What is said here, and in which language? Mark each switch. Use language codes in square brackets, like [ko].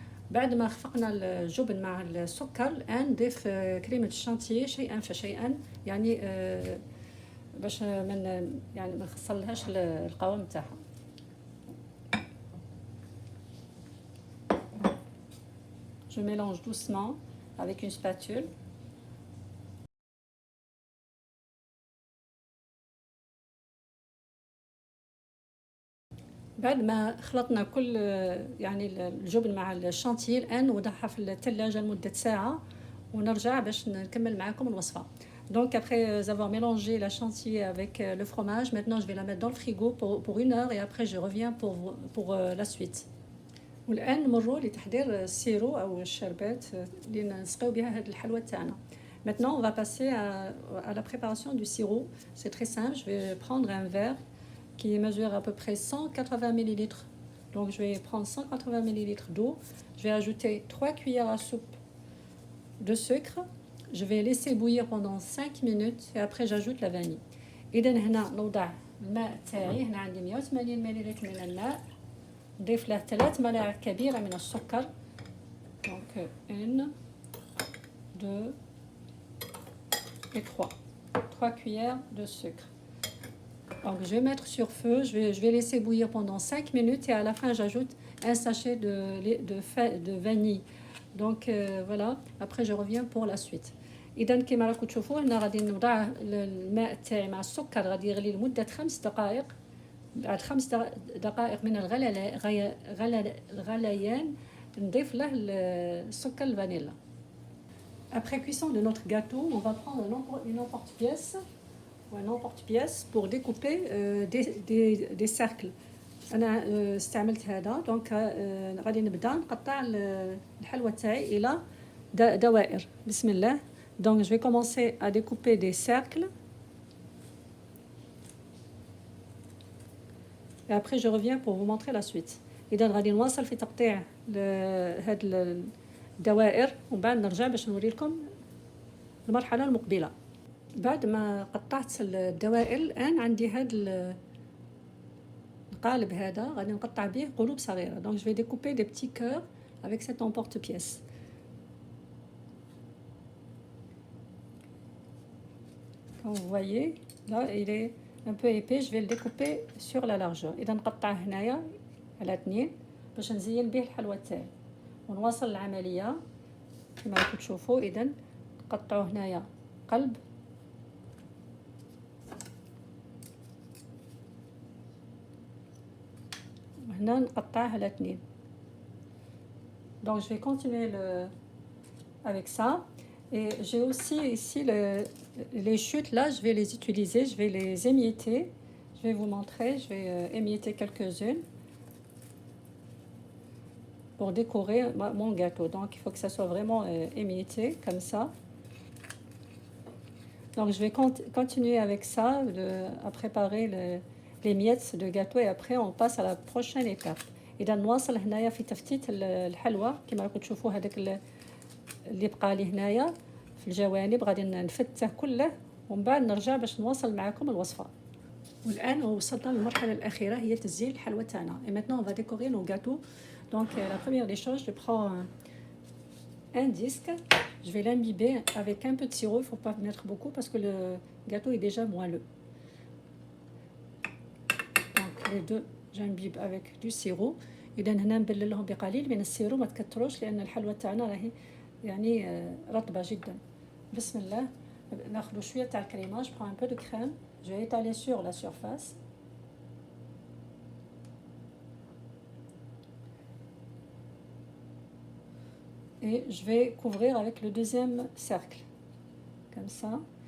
[ar] بعد ما خفقنا الجبن مع السكر الآن نضيف كريمة الشانتيي شيئا فشيئا، يعني باش ما نخسرلهاش القوام تاعها. [fr] Je mélange doucement avec une spatule. [ar] بعد ما خلطنا كل يعني الجبن مع الشانتيي الآن نوضعها في الثلاجة لمدة ساعة ونرجع باش نكمل معكم الوصفة. [fr] Donc après avoir mélangé la chantilly avec le fromage, maintenant je vais la mettre dans le frigo pour 1 heure et après je reviens pour la suite. [ar] والآن نمروا لتحضير السيرو أو الشربات اللي نسقيو بها هذه الحلوى تاعنا. [fr] Maintenant on va passer à la préparation du sirop. C'est très simple, je vais prendre un verre qui mesure à peu près 180 ml. Donc je vais prendre 180 ml d'eau, je vais ajouter 3 cuillères à soupe de sucre, je vais laisser bouillir pendant 5 minutes et après j'ajoute la vanille. [ar] إذن هنا نوضع الماء تاعي، هنا عندي 180 ملل من الماء، نضيف له 3 ملاعق كبيرة من السكر. [fr] Donc 1 2 et 3 cuillères de sucre. Donc je vais mettre sur feu, je vais laisser bouillir pendant 5 minutes et à la fin j'ajoute un sachet de vanille. Donc voilà, après je reviens pour la suite. [ar] إذا كما راكم تشوفوا هنا غادي نوضع الماء تاعي مع السكر غادي يغلي لمدة 5 دقائق. بعد 5 دقائق من الغليان نضيف له السكر الفانيلا. [fr] Après cuisson de notre gâteau, on va prendre une emporte-pièce ou un emporte-pièce pour découper des cercles. [ar] أنا استعملت هذا. دونك غادي نبدأ نقطع الحلوى تاعي إلى دوائر. بسم الله. [fr] Donc, je vais commencer à découper des cercles. Et après, je reviens pour vous montrer la suite. [ar] إذا غادي نواصل في تقطيع هاد الدوائر ومن بعد نرجع باش نوري لكم المرحلة المقبلة. بعد ما قطعت الدوائر الآن عندي هاد القالب هذا غادي نقطع به قلوب صغيرة. [fr] Donc je vais découper des petits cœurs avec cet emporte-pièce. Comme vous voyez, là il est un peu épais, je vais le découper sur la largeur. [ar] إذا نقطع هنايا على 2 باش نزين به الحلوى تاعي ونواصل العملية كما راكم تشوفوا. إذا نقطعوا هنايا قلب وهنا نقطعه على 2. [fr] Donc je vais continuer avec ça. Et j'ai aussi ici les chutes là, je vais les utiliser, je vais les émietter. Je vais vous montrer, je vais émietter quelques-unes pour décorer mon gâteau. Donc il faut que ça soit vraiment émietté comme ça. Donc je vais continuer avec ça à préparer les miettes de gâteau et après on passe à la prochaine étape. [ar] إذا نواصل هنايا في تفتيت الحلوى كما راكم تشوفوا هذاك اللي بقى لي هنايا في الجوانب غادي نفتته كله ومن بعد نرجع باش نواصل معكم الوصفة. والآن وصلنا للمرحلة الأخيرة هي تزيين الحلوى تاعنا. [fr] Et maintenant on va décorer nos gâteaux. Donc la première des choses, je prends un disque, je vais l'imbiber avec un peu de sirop, il ne faut pas mettre beaucoup parce que le gâteau est déjà moelleux. Donc les deux j'imbibe avec du sirop. [ar] إذا هنا نبللهم بقليل من السيرو ما تكتروش لأن الحلوى تاعنا راهي يعني رطبة جدا. بسم الله ناخذ شوية تاع الكريمة. [fr] Je prends un peu de crème, je vais étaler sur la surface. Et je vais couvrir avec le deuxième cercle comme ça.